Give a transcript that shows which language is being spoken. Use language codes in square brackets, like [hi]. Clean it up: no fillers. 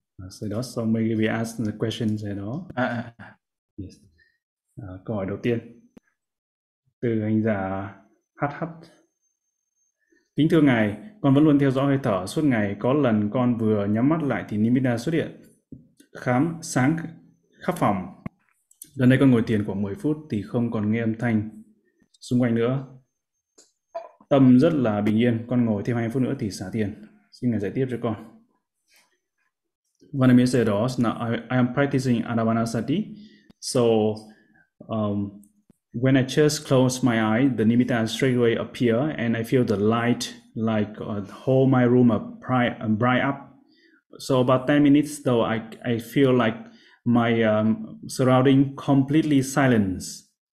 [en] Sadhu, so maybe we ask the questions, sadhu. Yes. [vi] Câu hỏi đầu tiên từ hành giả HH. Kính thưa ngài, con vẫn luôn theo dõi hơi thở suốt ngày. Có lần con vừa nhắm mắt lại thì Nimitta xuất hiện khám sáng khắp phòng. Gần đây con ngồi thiền khoảng 10 phút thì không còn nghe âm thanh xung quanh nữa. Tâm rất là bình yên. Con ngồi thêm 20 phút nữa thì xả thiền. Xin ngài giải tiếp cho con. [en] When I say that, now I am practicing Anapanasati. So when I just close my eye, the Nimitta straight away appear and I feel the light like whole my room up bright up. So about 10 minutes though, I feel like my surrounding completely silence.